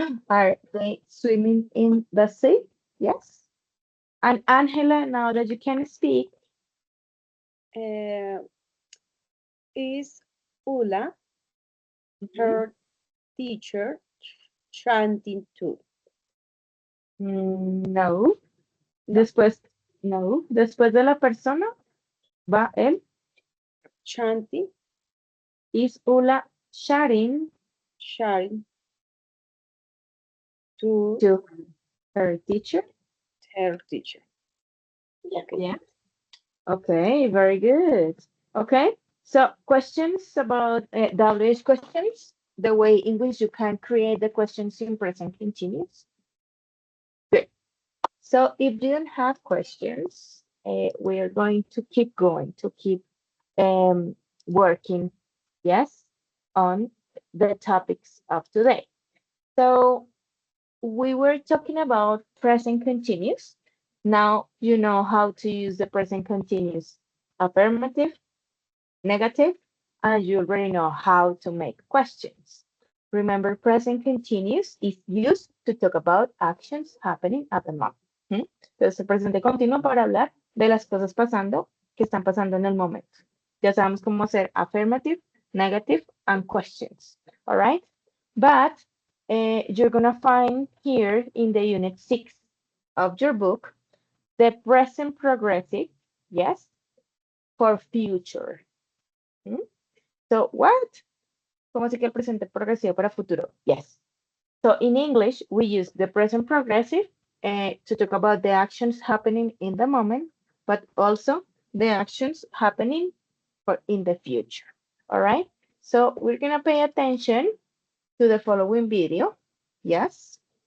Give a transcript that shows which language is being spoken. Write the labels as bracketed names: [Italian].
[English] Are they swimming in the sea? Yes. And Angela, now that you can speak, Is Ula, her teacher, chanting too? [Spanish] no. Después, no. Después de la persona va el [English] Chanting, is Ula sharing to to her teacher. her teacher. Yeah. Okay, very good. Okay, so questions about WH questions, the way in which you can create the questions in present continuous. Good. So if you don't have questions, we are going to keep going, to keep working, yes, on the topics of today. So we were talking about present continuous. Now you know how to use the present continuous affirmative, negative, and you already know how to make questions. Remember, present continuous is used to talk about actions happening at the moment. [Spanish] Entonces, el presente continuo para hablar de las cosas pasando que están pasando en el momento. Ya sabemos cómo hacer [English] affirmative, negative, and questions. All right? But you're gonna find here in the unit 6 of your book the present progressive, yes, for future. ¿Mm? So what? [Spanish] ¿Cómo se que el presente progresivo para futuro? [English] Yes. So in English, we use the present progressive to talk about the actions happening in the moment, but also the actions happening in the future. All right. So we're gonna pay attention to the following video. Yes.